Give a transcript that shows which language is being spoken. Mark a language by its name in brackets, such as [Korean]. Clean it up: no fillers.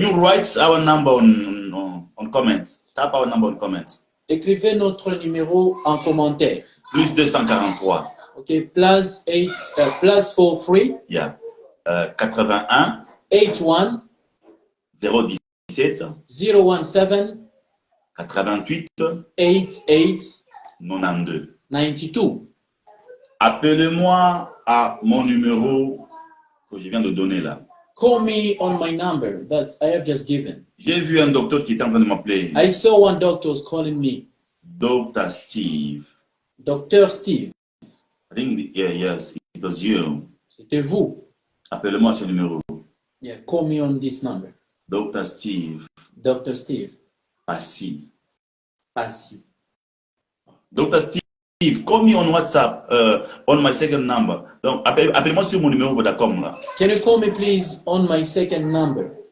[English] you write our number on comments? Tap our number on comments. [French] Écrivez notre numéro en commentaire. Plus 243. [English] OK, plus 43. Yeah. 81 81 017 017 88 88 92. 92. [French] Appelez-moi à mon numéro que je viens de donner là. [English] Call me on my number that I have just given. [French] J'ai vu un docteur qui est en train de m'appeler. [English] I saw one doctor calling me. Dr. Steve. Dr. Steve. I think, yes, it was you. [French] C'était vous. Appelez-moi à ce numéro. [English] Yeah, call me on this number. Dr. Steve. Dr. Steve. [French] Assis. Assis. [English] Dr. Steve, call me on WhatsApp, on my second number. [French] Donc, appelez-moi sur mon numéro Vodacom là. [English] Can you call me please on my second number?